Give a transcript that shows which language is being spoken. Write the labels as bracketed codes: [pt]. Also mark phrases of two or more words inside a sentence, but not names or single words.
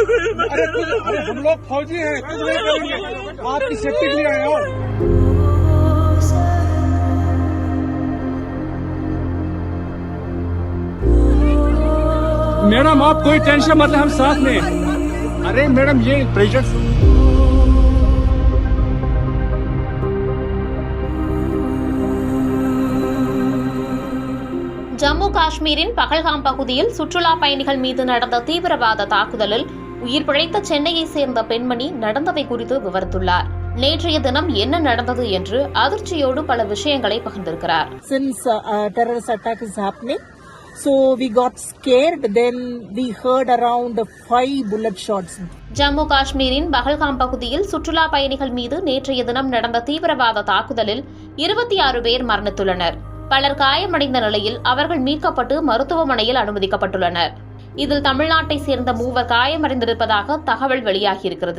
[hi] अरे हम लोग फौजी हैं, कुछ नहीं करेंगे, आपकी सेफ्टी के लिए आए हो। मैडम आप कोई टेंशन मत लें, हम साथ में। अरे मैडम ये प्रेशर [ta] ஜம்மு காஷ்மீரின் பகல்காம் பகுதியில் சுற்றுலா பயணிகள் மீது நடந்த தீவிரவாத தாக்குதலில் உயிர் பிழைத்த சென்னையை சேர்ந்த பெண்மணி நடந்தவை குறித்து விவரித்துள்ளார். நேற்றைய தினம் என்ன நடந்தது என்று அதிர்ச்சியோடு பல விஷயங்களை பகிர்ந்திருக்கிறார். [en] Since terrorist attack is happening, so we got scared. Then we heard around 5 bullet shots. [ta] ஜம்மு காஷ்மீரின் பகல்காம் பகுதியில் சுற்றுலா பயணிகள் மீது நேற்றைய தினம் நடந்த தீவிரவாத தாக்குதலில் 26 பேர் மரணித்துள்ளனர். பலர் காயமடைந்த நிலையில் அவர்கள் மீட்கப்பட்டு மருத்துவமனையில் அனுமதிக்கப்பட்டுள்ளனர். இதில் தமிழ்நாட்டை சேர்ந்த 3 காயமடைந்திருப்பதாக தகவல் வெளியாகியிருக்கிறது.